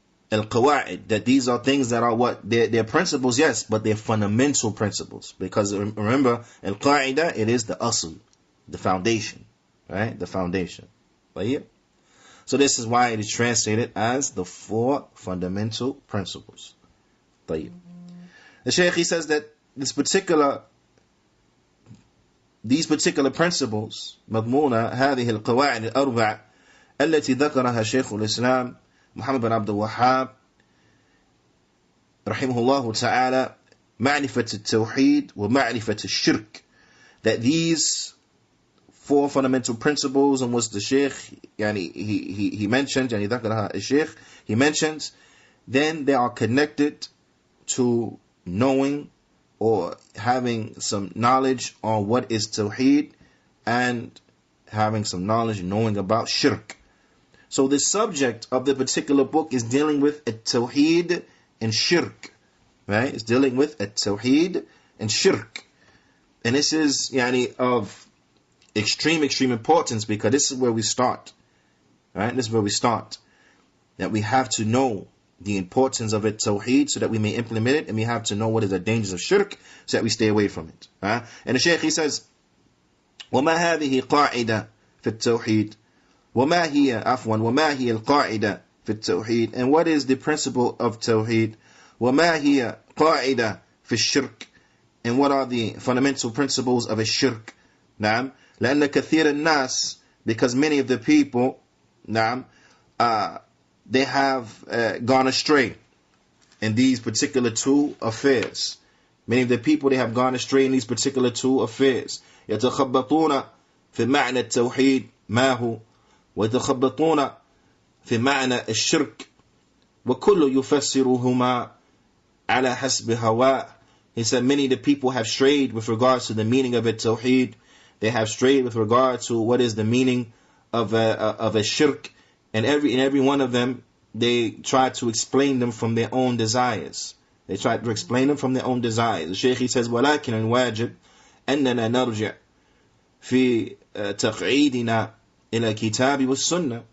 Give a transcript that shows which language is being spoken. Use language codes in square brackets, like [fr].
[en] Al-qawa'id, that these are things that are what? They're principles, yes, but they're fundamental principles. Because remember, al-qa'idah, it is the asl, the foundation, right? The foundation. So this is why it is translated as the 4 fundamental principles. The Shaykh, he says that these particular principles [ar] مضمونة هذه القواعد الأربع التي ذكرها شيخ الإسلام محمد بن عبد الوهاب رحمه الله تعالى معرفة التوحيد ومعرفة الشرك. [en] That these 4 fundamental principles and what the Shaykh he mentioned, [ar] ذكرها الشيخ, [en] he mentions, then they are connected to knowing or having some knowledge on what is Tawheed and having some knowledge and knowing about Shirk. So the subject of the particular book is dealing with Tawheed and Shirk, right? It's dealing with Tawheed and Shirk. And this is of extreme importance, because this is where we start, right? This is where we start. That we have to know the importance of Tawheed so that we may implement it, and we have to know what is the dangers of Shirk so that we stay away from it. And the Shaykh, he says, [ar] وَمَا هَذِهِ قَاعِدَةٌ فِي التَّوْحِيدِ وَمَا هِيَ الْقَاعِدَةُ فِي التَّوْحِيدِ. [en] And what is the principle of Tawheed? [ar] وَمَا هِيَ قَاعِدَةٌ فِي الشِّرْكِ. [en] And what are the fundamental principles of a shirk? [ar] نعم. لأن كثير الناس, [en] because many of the people, [ar] نعم, [en] they have gone astray in these particular 2 affairs. Many of the people, they have gone astray in these particular 2 affairs. [ar] يتخبطون في معنى التوحيد ما هو ويتخبطون في معنى الشرك وكل يفسرهما على حسب هواه. [en] He said many of the people have strayed with regards to the meaning of Tawheed. They have strayed with regard to what is the meaning of a shirk. And every one of them, they try to explain them from their own desires. They try to explain them from their own desires. The Shaykh, he says, [ar] وَلَكِنَ الْوَاجِبْ أَنَّنَا نَرْجِعْ فِي تَقْعِيدِنَا إِلَى الْكِتَابِ وَالسُّنَّةِ.